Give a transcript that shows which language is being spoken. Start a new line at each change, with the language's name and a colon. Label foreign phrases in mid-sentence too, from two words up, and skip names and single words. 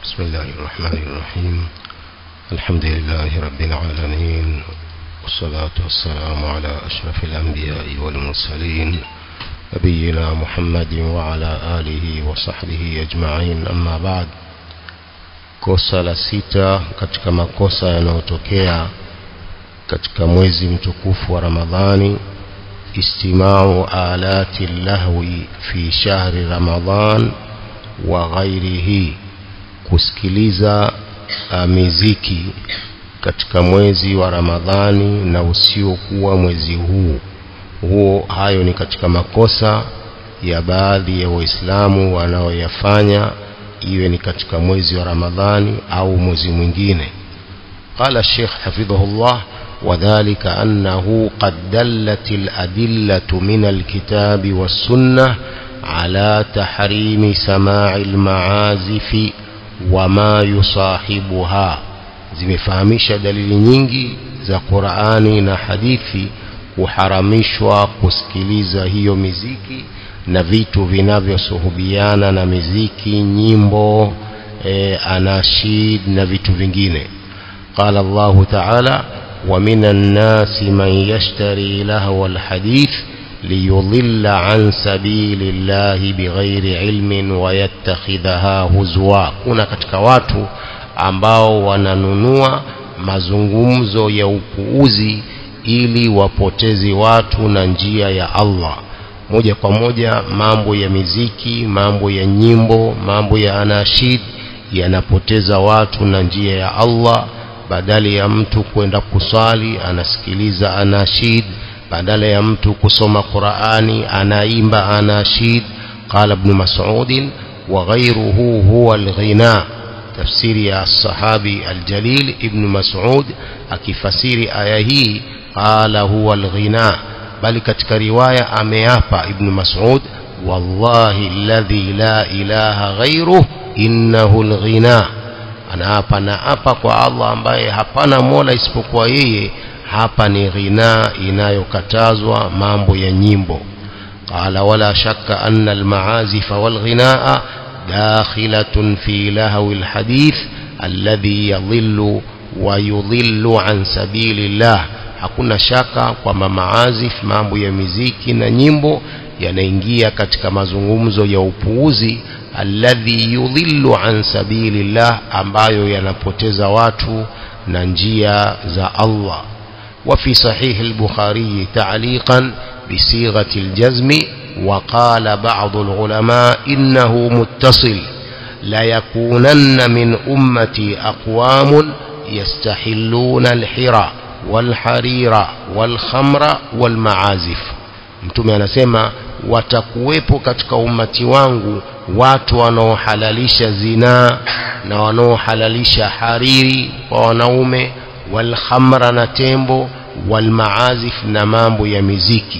Arabic: بسم الله الرحمن الرحيم. الحمد لله رب العالمين، والصلاة والسلام على أشرف الأنبياء والمرسلين نبينا محمد وعلى آله وصحبه أجمعين. أما بعد.
Swahili: Kosa la sita katika makosa yanayotokea katika mwezi mtukufu wa Ramadhani,
Arabic: استماع آلة اللهو في شهر رمضان وغيره,
Swahili: kusikiliza miziki katika mwezi wa Ramadhani na usiokuwa mwezi huo. Hayo ni katika makosa ya baadhi ya Waislamu wanaoyafanya, iwe ni katika mwezi wa Ramadhani au mwezi mwingine.
Arabic: قال الشيخ حفظه الله: وذلك أنه قد دلت الأدلة من الكتاب والسنة على تحريم سماع المعازف وما يصاحبها.
Swahili: zimefahamisha dalili nyingi za Qur'ani na hadithi kuharamishwa kusikiliza hiyo miziki na vitu vinavyosuhubiana na miziki, nyimbo, anashid na vitu vingine.
Arabic: قال الله تعالى: ومن الناس من يشتري لهو الحديث ليضل عن سبيل الله بغير علم ويتخذها هزوا.
Swahili: Kuna katika watu ambao wananunua mazungumzo ya upuuzi ili wapotezi watu na njia ya Allah. Moja kwa moja mambo ya miziki, mambo ya nyimbo, mambo ya anashid yanapoteza watu na njia ya Allah. Badala ya mtu kwenda kusali anasikiliza anashid, badala ya mtu kusoma Qur'ani anaimba anashid.
Arabic: قال ابن مسعود: وغيره هو الغناء.
Swahili: Tafsiri ya
Arabic: الصحابي الجليل
Swahili: Ibn Mas'ud akifasiri aya hii,
Arabic: قال هو الغناء.
Swahili: Bali katika riwaya ameapa
Arabic: Ibn Mas'ud: والله الذي لا إله غيره إنه الغناء.
Swahili: Anaapa na apa kwa Allah ambaye hapana mola isipokuwa yeye, hapa ni ghina inayokatazwa, mambo ya nyimbo.
Arabic: قال: ولا شك أن المعازف والغناء داخلة في لهو الحديث الذي يضل ويضل عن سبيل الله.
Swahili: Hakuna shaka kwamba maazif, mambo ya miziki na nyimbo, yanaingia katika mazungumzo ya upuuzi,
Arabic: الذي يضل عن سبيل الله,
Swahili: ambayo yanapoteza watu na njia za Allah.
Arabic: وفي صحيح البخاري تعليقا بصيغة الجزم، وقال بعض العلماء إنه متصل: ليكونن من أمتي أقوام يستحلون الحر والحرير والخمر والمعازف.
Swahili: Mtume anasema watakuwepo katika ummati wangu watu wanaohalalisha zinaa na wanaohalalisha hariri kwa wanaume, wal-khamra na tembo, wal-ma'azif na mambo ya miziki.